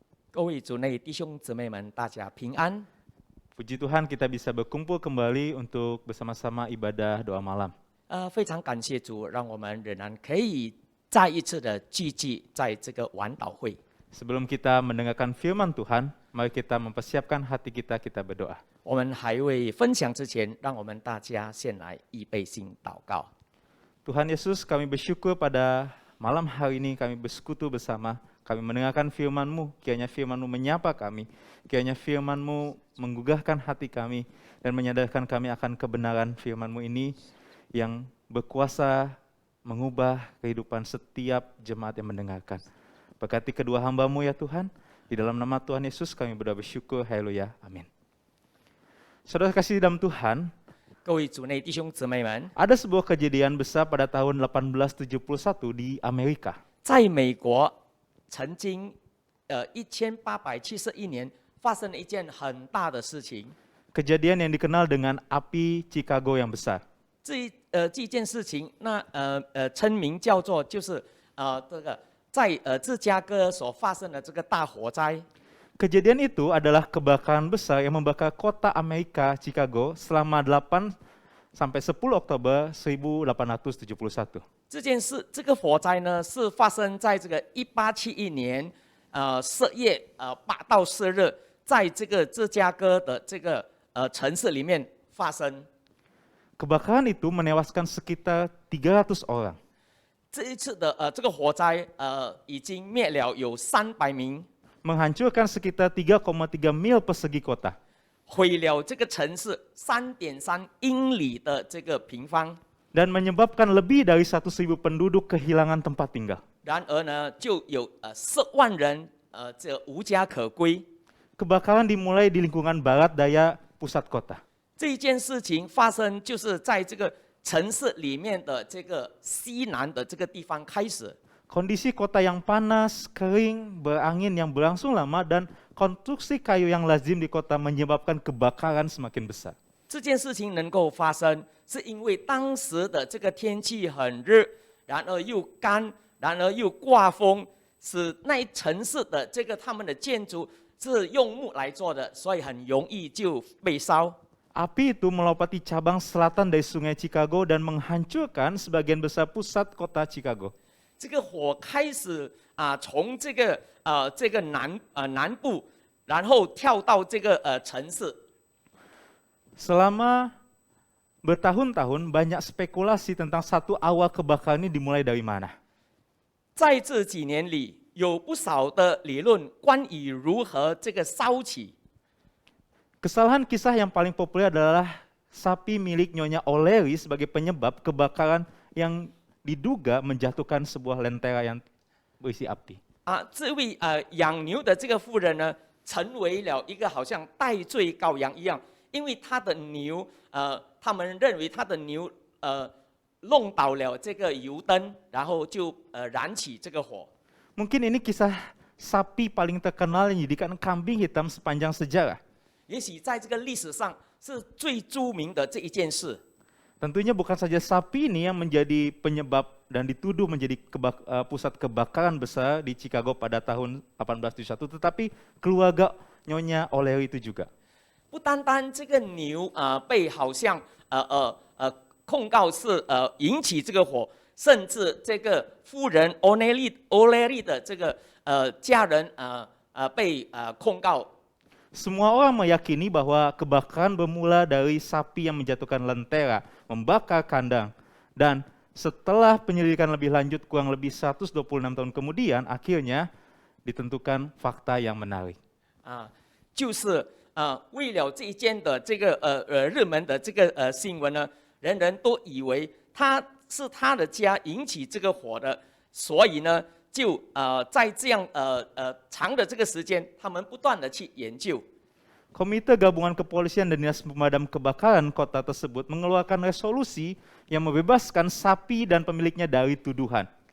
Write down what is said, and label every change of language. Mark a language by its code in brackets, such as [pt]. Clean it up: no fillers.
[zh] 各位主内弟兄姊妹们，大家平安。 [id] Puji Tuhan kita bisa berkumpul kembali untuk bersama-sama ibadah doa malam. [zh] 非常感谢主，让我们仍然可以再一次的聚集在这个晚祷会。 [id] Sebelum kita mendengarkan firman Tuhan, mari kita mempersiapkan hati kita, kita berdoa. [zh] 我们还未分享之前，让我们大家先来预备心祷告。 [id] Tuhan Yesus, kami bersyukur pada malam hari ini kami bersekutu bersama, kami mendengarkan firman-Mu, kiranya firman-Mu menyapa kami, kiranya firman-Mu menggugahkan hati kami, dan menyadarkan kami akan kebenaran firman-Mu ini yang berkuasa mengubah kehidupan setiap jemaat yang mendengarkan. Berkati kedua hamba-Mu ya Tuhan, di dalam nama Tuhan Yesus kami bersyukur, haleluya, amin. Saudara kasih dalam Tuhan, [zh] 各位主内弟兄姊妹们， [id] ada sebuah kejadian besar pada tahun 1871 di Amerika. [zh] 在美国曾经1871年发生了一件很大的事情。 [id] Kejadian yang dikenal dengan api Chicago yang besar. [zh] 这件事情，称名叫做就是这个在芝加哥所发生的这个大火灾。 [id] Kejadian itu adalah kebakaran besar yang membakar kota Amerika, Chicago, selama 8 sampai 10 Oktober 1871. [zh] 这个火灾呢，是发生在这个1871年4月8到4日，在这个芝加哥的这个城市里面发生。 [id] Kebakaran itu menewaskan sekitar 300 orang. [zh] 这一次的这个火灾已经灭了有300名。 [id] Menghancurkan sekitar 3,3 mil persegi kota. [zh] 毁了这个城市3.3英里的这个平方。 [id] dan menyebabkan lebih dari 100.000 penduduk kehilangan tempat tinggal. [zh] 然而呢，就有10万人这无家可归。 [id] Kebakaran dimulai di lingkungan barat daya pusat kota. [zh] 这一件事情发生就是在这个城市里面的这个西南的这个地方开始。 [id] Kondisi kota yang panas, kering, berangin yang berlangsung lama, dan konstruksi kayu yang lazim di kota menyebabkan kebakaran semakin besar. [zh] 这件事情能够发生，是因为当时的这个天气很热，然而又干，然而又刮风，使那一城市的这个他们的建筑是用木来做的，所以很容易就被烧。 [id] Api itu melopati cabang selatan dari sungai Chicago dan menghancurkan sebagian besar pusat kota Chicago. [zh] 这个火开始从这个南部，然后跳到这个城市。 [id] Selama bertahun-tahun banyak spekulasi tentang satu awal kebakaran ini dimulai dari mana. [zh] 在这几年里，有不少的理论关于如何这个烧起。 [id] Kesalahan kisah yang paling populer adalah sapi milik Nyonya O'Leary sebagai penyebab kebakaran yang diduga menjatuhkan sebuah lentera yang berisi api. [zh] 这位养牛的这个妇人呢，成为了一个好像代罪羔羊一样。因为他的牛，他们认为他的牛弄倒了这个油灯，然后就燃起这个火。 [id] Mungkin ini kisah sapi paling terkenal yang dijadikan kambing hitam sepanjang sejarah. [zh] 也许在这个历史上是最著名的这一件事。 [id] Tentunya bukan saja sapi ini yang menjadi penyebab dan dituduh menjadi pusat kebakaran besar di Chicago pada tahun 1871, tetapi keluarga Nyonya O'Leary itu juga. [zh] 不单单这个牛被好像控告是引起这个火，甚至这个夫人O'Leary的这个家人被控告。 [id] Semua orang meyakini bahwa kebakaran bermula dari sapi yang menjatuhkan lentera, membakar kandang, dan setelah penyelidikan lebih lanjut kurang lebih 126 tahun kemudian, akhirnya ditentukan fakta yang menarik. [zh] 就是为了这一件的这个热门的这个新闻呢，人人都以为他的家引起这个火的，所以呢，就在这样长的这个时间，他们不断的去研究。 [id] Komite Gabungan Kepolisian dan Dinas Pemadam Kebakaran kota tersebut mengeluarkan resolusi yang membebaskan sapi dan pemiliknya dari tuduhan.